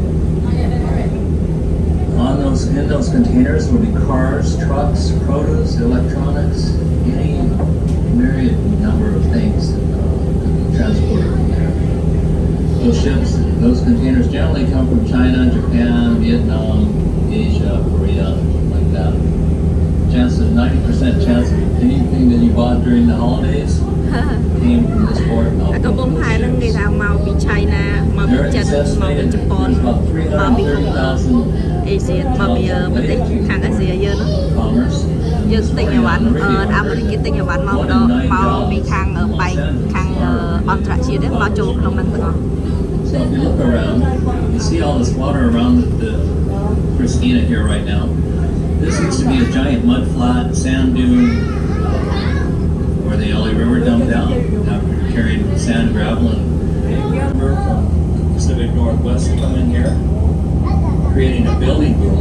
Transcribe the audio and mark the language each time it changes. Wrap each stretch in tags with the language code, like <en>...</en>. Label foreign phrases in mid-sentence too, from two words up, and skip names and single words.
<en>In those containers will be cars, trucks, produce, electronics, any myriad number of things that could be transported from there. Those ships, those containers generally come from China, Japan, Vietnam, Asia, Korea, like that. 90% chance of anything that you bought during the holidays came from this port.</en> <km>ก็បងផែនឹងគេថាមកពី China មកពី</km> <en>There</en> <km>ចិន</km> <en>it's</en> <km>មកពី</km> <en>estimated</en> <km>ជប៉ុន</km> <en>there's about</en> <km>មកពី</km> <en>330,000</en> <km>អេស៊ីមកពីប្រទេសខាងអាស៊ីយើងនោះ</km> <en>commerce.</en> <km>យើងទិញអីវ៉ាន់អាមេរិកគេទិញអីវ៉ាន់មកដល់មកពីខាងបែកខាងអន្តរជាតិមកចូលក្នុងហ្នឹងទាំងអស់</km> <en>So if you look around, you see all this water around the Christina here right now. This used to be a giant mud flat, sand dune, where the LA River dumped out after carrying sand, gravel, and river from the Pacific Northwest to come in here, creating a building boom.</en>